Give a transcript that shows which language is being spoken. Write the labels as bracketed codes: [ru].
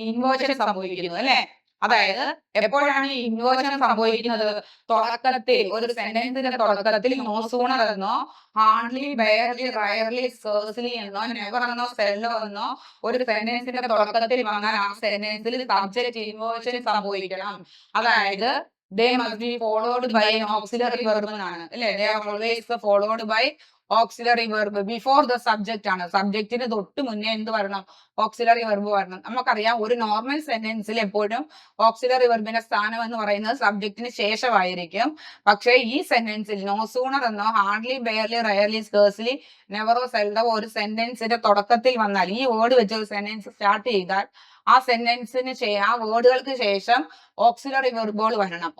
[ml] Inversion സംഭവിക്കുന്നത് അല്ലെ. അതായത് എപ്പോഴാണ് ഈ ഇൻവേർഷൻ സംഭവിക്കുന്നത്? തുടക്കത്തിൽ ഒരു സെന്റൻസിന്റെ തുടക്കത്തിൽ നോ സൂണർ എന്നോ ഹാർഡ്ലി ബെയർലി റയർലി സ്കേഴ്സ്ലി എന്നോ നെവർ എന്നോ സെല്ലോ എന്നോ ഒരു സെന്റൻസിന്റെ തുടക്കത്തിൽ വന്നാൽ ആ സെന്റൻസിൽ സബ്ജക്റ്റ് ഇൻവേർഷൻ സംഭവിക്കണം. അതായത് [en] they must be followed by an auxiliary verb [ml] എന്നാണ് അല്ലെ. [en] they are always followed by auxiliary verb before the subject ആണ്. [ml] സബ്ജക്റ്റിന് തൊട്ട് മുന്നേ എന്ത് വരണം? ഓക്സിലറി വെർബ് വരണം. നമുക്കറിയാം ഒരു നോർമൽ സെന്റൻസിൽ എപ്പോഴും ഓക്സിലറി വെർബിന്റെ സ്ഥാനം എന്ന് പറയുന്നത് സബ്ജക്റ്റിന് ശേഷമായിരിക്കും. പക്ഷേ ഈ സെന്റൻസിൽ നോ സൂണർ എന്നോ ഹാർഡ്ലി ബെയർലി റയർലി സ്കേഴ്സ്ലി നെവറോ സെൽഡോ ഒരു സെന്റൻസിന്റെ തുടക്കത്തിൽ വന്നാൽ, ഈ വേർഡ് വെച്ച് ഒരു സെന്റൻസ് സ്റ്റാർട്ട് ചെയ്താൽ ആ സെന്റൻസിന് ആ വേർഡുകൾക്ക് ശേഷം ഓക്സിലറി വെർബുകൾ വരണം.